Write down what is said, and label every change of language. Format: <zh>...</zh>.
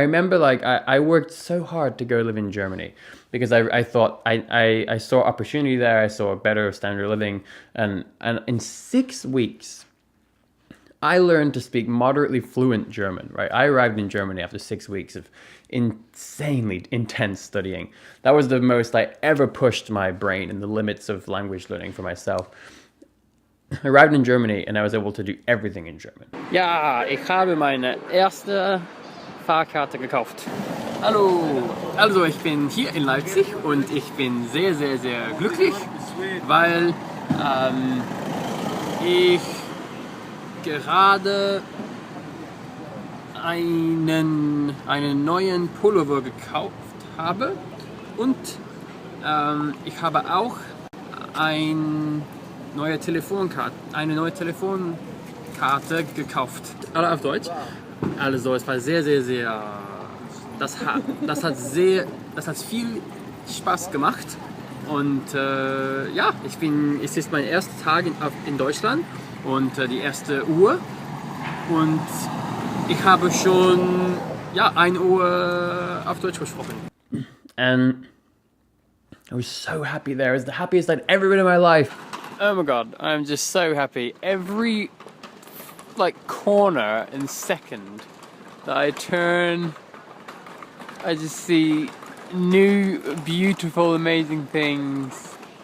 <en>I remember like I worked so hard to go live in Germany because I thought I saw opportunity there, I saw a better standard of living, and in 6 weeks I learned to speak moderately fluent German, right? I arrived in Germany after 6 weeks of insanely intense studying. That was the most I ever pushed my brain in the limits of language learning for myself. I arrived in Germany and I was able to do everything in German.</en> <de>Ja, ich habe meine erste Fahrkarte gekauft. Hallo, also ich bin hier in Leipzig und ich bin sehr, sehr, sehr glücklich, weil ich gerade einen neuen Pullover gekauft habe und ich habe auch eine neue Telefonkarte gekauft. Alle auf Deutsch. Also es war sehr, sehr, sehr. Das hat viel Spaß gemacht und ja, es ist mein erster Tag in Deutschland und die erste Uhr und ich habe schon Ja, 1 Uhr auf Deutsch gesprochen.</de> <en>And I was so happy there. It was the happiest I'd ever been in my life. Oh my god, I'm just so happy. Every like corner and second that I turn, I just see new, beautiful, amazing things.</en>